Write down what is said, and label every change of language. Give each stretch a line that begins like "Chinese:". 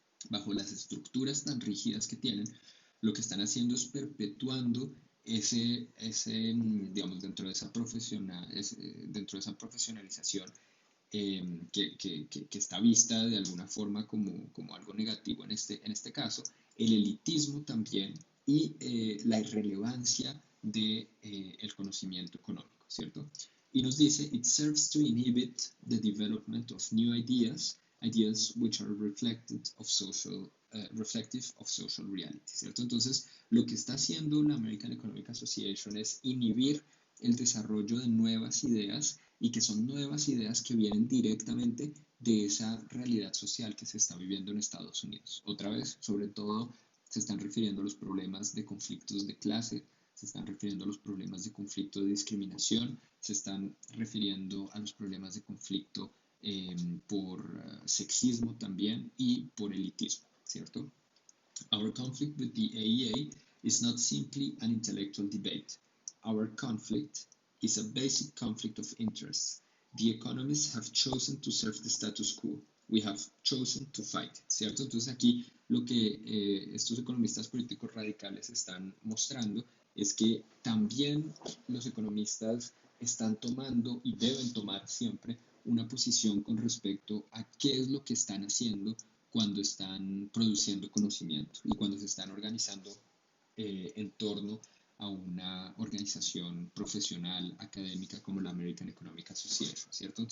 Spanish: bajo las estructuras tan rígidas que tienen, lo que están haciendo es perpetuando digamos, dentro de esa profesionalización que está vista de alguna forma como algo negativo en este caso, el elitismo también y la irrelevancia del conocimiento económico, ¿cierto? Y nos dice,
English: it serves to inhibit the development of new ideas which are reflective of social reality,
Spanish: ¿cierto? Entonces, lo que está haciendo la American Economic Association es inhibir el desarrollo de nuevas ideas y que son nuevas ideas que vienen directamente de esa realidad social que se está viviendo en Estados Unidos. Otra vez, sobre todo, se están refiriendo a los problemas de conflictos de clase, se están refiriendo a los problemas de conflicto de discriminación, se están refiriendo a los problemas de conflicto por sexismo también y por elitismo, ¿cierto?
English: Our conflict with the AEA is not simply an intellectual debate. Our conflict is a basic conflict of interests. The economists have chosen to serve the status quo. We have chosen to fight,
Spanish: ¿cierto? Entonces aquí lo que estos economistas políticos radicales están mostrando es que también los economistas están tomando y deben tomar siempre una posición con respecto a qué es lo que están haciendo cuando están produciendo conocimiento y cuando se están organizando en torno a una organización profesional, académica como la American Economic Association, ¿cierto?